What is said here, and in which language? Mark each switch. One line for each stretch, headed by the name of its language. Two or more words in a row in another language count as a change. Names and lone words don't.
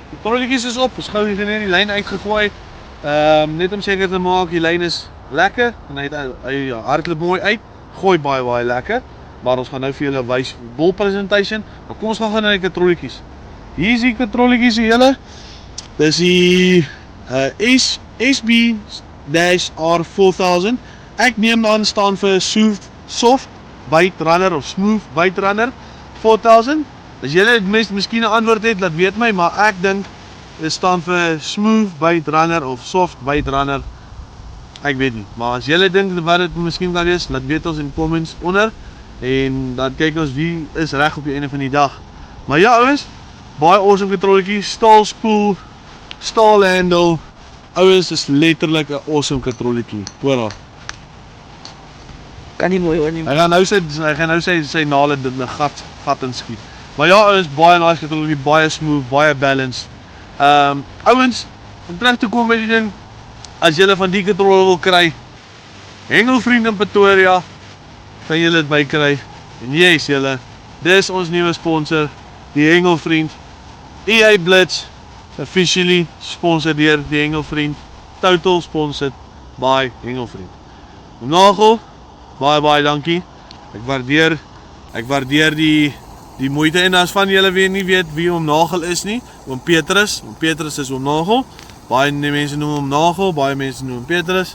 Afrikaans: Die trolletjies is op, ons gou hier net die lyn uitgegooi. Net om seker te maak die lyn is lekker en hy hardloop mooi uit. Gooi baie lekker. Maar ons gaan nou vir julle wys bol presentation. Maar kom ons gaan na die katrolletjies. Hier is die katrolletjies vir julle. Dis die SB-R4000. Ek neem aan staan vir
English: soft bite runner
Afrikaans: of
English: smooth bite runner
Afrikaans: 4000. As julle miskien 'n antwoord het, laat weet my, maar ek dink dit staan vir
English: smooth bite runner
Afrikaans: of
English: soft bite runner.
Afrikaans: Ek weet nie, maar as julle dink wat dit miskien kan wees, laat weet ons in die comments onder en dan kyk ons wie is reg op die einde van die dag. Maar ja ouens, baie awesome katrolletjie, staal spoel, staal handle. Ouens, is letterlik 'n awesome katrolletjie. Hoor daar. Kan nie mooi hoor nie. Hy gaan nou sy nale dit 'n gat inskiet. Maar ja, ouens, baie nice katrolletjie, baie smooth, baie balanced. Ouens, om terug te kom by die ding, as julle van die katrol wil kry, Hengelvriend in Pretoria, kan julle dit by kry. En yes, julle, dis ons nuwe sponsor, die Hengelvriend.
English: EA Blitz, officially sponsored
Afrikaans: deur die
English: Hengelvriend, total sponsored by Hengelvriend. Oom Nagel, baie dankie. Ek waardeer die moeite en as van julle weer nie weet wie Oom Nagel is nie, Oom Petrus is Oom Nagel. Baie mense noem hom Nagel, baie mense noem hom Petrus.